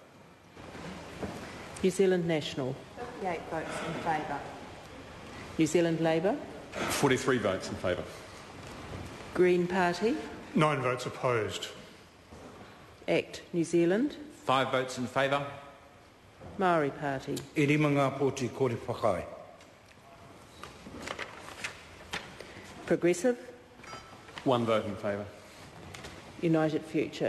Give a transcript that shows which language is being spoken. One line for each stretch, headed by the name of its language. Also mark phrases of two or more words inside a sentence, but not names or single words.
English: New Zealand National. 58 votes in favour. New Zealand Labour. 43 votes in favour. Green Party. 9 votes opposed. ACT New Zealand. 5 votes in favour. Maori Party.
Māori: E rima ngā pōti kore whakai.
English: Progressive. 1 vote in favour. United Future.